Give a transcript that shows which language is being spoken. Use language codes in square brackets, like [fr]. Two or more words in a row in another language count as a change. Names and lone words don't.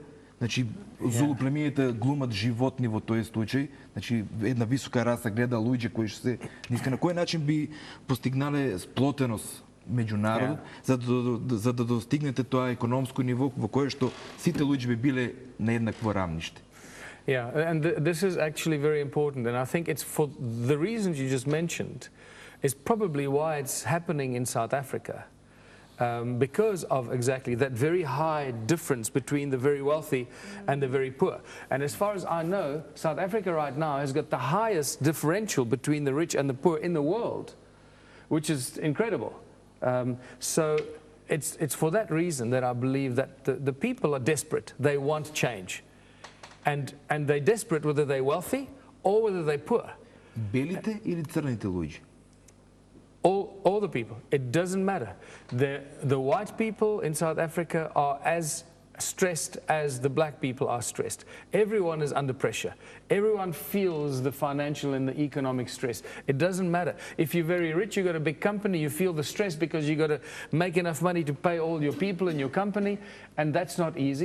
[mk] Значи, зулу племињата глумат животни во тој случај. Значи, една висока раса гледа луѓе кои што се ниска. На кој начин би постигнале сплотеност меѓу народот, за да достигнете тоа економско ниво во кое што сите луѓе би биле на еднакво рамниште? [en] Yeah, and this is actually very important, and I think it's for the reasons you just mentioned is probably why it's happening in South Africa. Because of exactly that very high difference between the very wealthy and the very poor. And as far as I know, South Africa right now has got the highest differential between the rich and the poor in the world, which is incredible. So it's for that reason that I believe that the people are desperate. They want change. And they're desperate whether they're wealthy or whether they're poor. [mk] Белите или црните луѓе? [en] All the people. It doesn't matter. The white people in South Africa are as stressed as the black people are stressed. Everyone is under pressure. Everyone feels the financial and the economic stress. It doesn't matter. If you're very rich, you've got a big company, you feel the stress because you've got to make enough money to pay all your people in your company, and that's not easy.